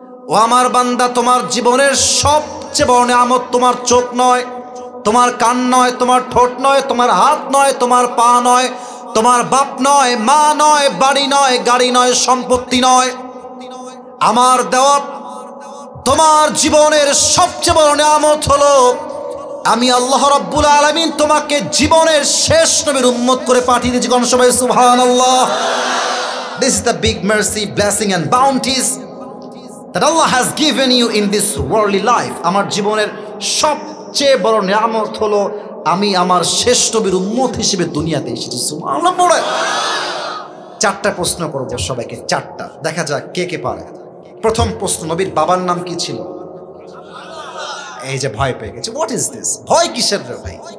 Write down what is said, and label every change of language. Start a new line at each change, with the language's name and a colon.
Bangla: ও আমার বান্দা, তোমার জীবনের সবচেয়ে বড় নিয়ামত তোমার চোখ নয়, তোমার কান নয়, তোমার ঠোঁট নয়, তোমার হাত নয়, তোমার পা নয়, তোমার বাপ নয়, মা নয়, বাড়ি নয়, গাড়ি নয়, সম্পত্তি নয়। আমার দেওয়া তোমার জীবনের সবচেয়ে বড় নিয়ামত হলো আমি আল্লাহ রাব্বুল আলামিন তোমাকে জীবনের শেষ নবীর উম্মত করে পাঠিয়ে দিয়েছি। কোন সবাই সুবহানাল্লাহ।
English: This is the big mercy, blessing and bounties that Allah has given you in this worldly life.
Bangla: আমার জীবনের সবচেয়ে বড় নিয়ামত হলো আমি আমার শেষ নবীর উম্মত হিসেবে দুনিয়াতে এসেছি। সুবহানাল্লাহ। 4টা প্রশ্ন করব সবাইকে, 4টা, দেখা যাক কে কে পারে। প্রথম প্রশ্ন, নবীর বাবার নাম কি ছিল? এই যে ভয় পেয়ে গেছে,
English: What is this?
Bangla: ভয় কিসের রে ভাই?